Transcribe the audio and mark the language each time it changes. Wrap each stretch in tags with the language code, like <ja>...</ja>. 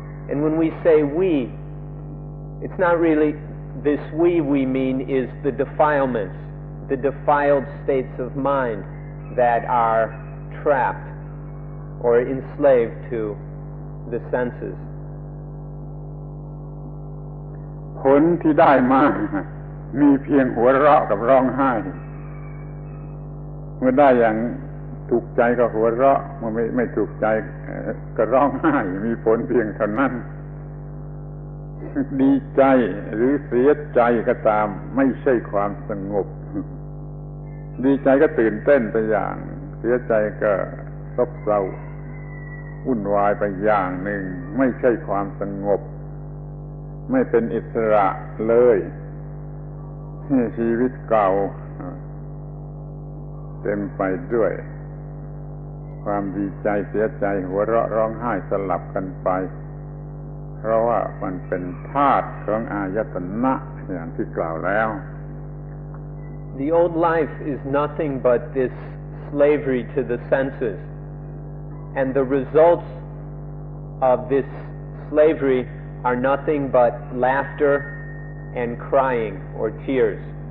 <en>And when we say we, it's not really this we mean is the defilements, the defiled states of mind that are trapped or enslaved to the senses.</en> <th>ผลที่ได้มามีเพียงหัวเราะกับร้องไห้เมื่อได้อย่างถูกใจก็หัวเราะเมื่อไม่ถูกใจก็ร้องไห้มีผลเพียงเท่านั้น ดีใจหรือเสียใจก็ตามไม่ใช่ความสงบดีใจก็ตื่นเต้นไปอย่างเสียใจก็ซบเซาวุ่นวายไปอย่างหนึ่งไม่ใช่ความสงบไม่เป็นอิสระเลยชีวิตเก่า เต็มไปด้วยความดีใจเสียใจหัวเราะร้องไห้สลับกันไปเพราะว่ามันเป็นธาตุของอายตนะอย่างที่กล่าวแล้ว</th> <en>The old life is nothing but this slavery to the senses, and the results of this slavery are nothing but laughter and crying or tears.</en>